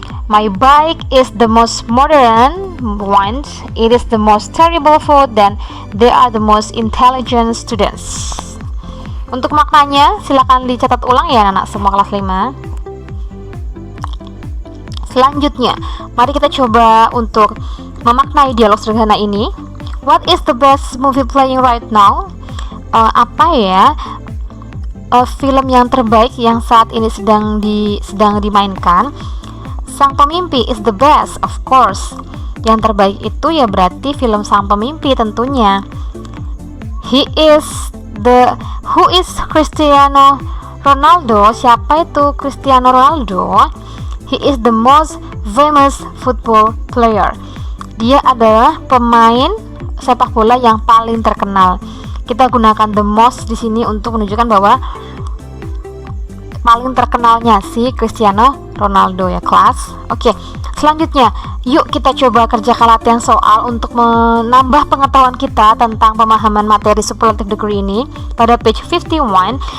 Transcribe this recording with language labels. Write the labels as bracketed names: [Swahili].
[English] My bike is the most modern one. It is the most terrible food, dan they are the most intelligent students. [Indonesian] Untuk maknanya silakan dicatat ulang ya anak semua kelas 5. Selanjutnya, mari kita coba untuk memaknai dialog sederhana ini. [English] What is the best movie playing right now? [Indonesian] Apa ya film yang terbaik yang saat ini sedang dimainkan? Sang Pemimpi [English] is the best, of course. [Indonesian] Yang terbaik itu ya berarti film Sang Pemimpi tentunya. [English] Who is Cristiano Ronaldo? [Indonesian] Siapa itu Cristiano Ronaldo? [English] He is the most famous football player. [Indonesian] Dia adalah pemain sepak bola yang paling terkenal. Kita gunakan [English] the most [Indonesian] di sini untuk menunjukkan bahwa paling terkenalnya si Cristiano Ronaldo ya kelas. Oke, selanjutnya yuk kita coba kerjakan latihan soal untuk menambah pengetahuan kita tentang pemahaman materi superlative degree ini pada page 51.